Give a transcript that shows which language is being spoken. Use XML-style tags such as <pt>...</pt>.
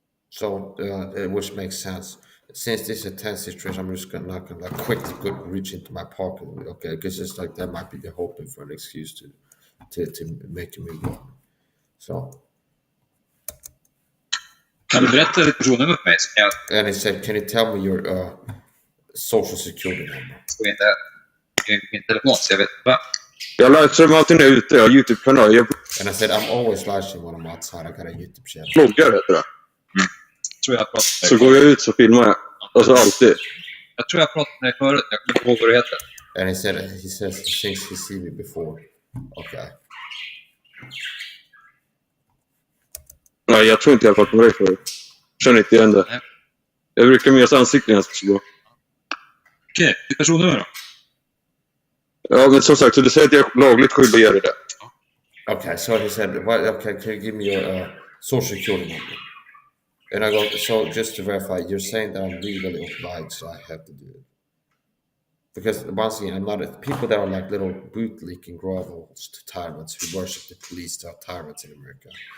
<en>So, which makes sense. Since this is a tense situation, I'm just not gonna like quickly reach into my pocket. Okay, because it's like that might be the hoping for an excuse to make me go. So.</en> <sv>Kan du berätta ditt personnummer för mig?</sv> <en>And he said, can you tell me your social security number?</en> <sv>Jag vet inte min telefon, så jag vet inte. Jag livestreamar alltid när jag är ute. Jag har YouTube-kanal.</sv> <en>And I said, I'm always livestreaming when I'm outside. I got a YouTube channel.</en> <sv>Vloggar heter det. Tror jag så går jag ut så filmar jag. Alltså alltid. Jag tror jag pratade med dig förut, jag kommer inte ihåg vad det heter.</sv> <en>And he says he thinks he's seen me before. Okay.</en> <sv>Nej, jag tror inte jag har fått med dig förut. Känner inte igen det. Nej. Jag brukar minnas ansikten ganska så bra. Okej, ditt personnummer då? Ja, men som sagt, så du säger att jag är lagligt skyldig att göra det.</sv> <en>Okay, so he said, okay, can you give me your social security number? And I go, so just to verify, you're saying that I'm legally obliged, so I have to do it. Because once again, I'm not people that are like little bootlicking grovels to tyrants who worship the police that are tyrants in America.</en>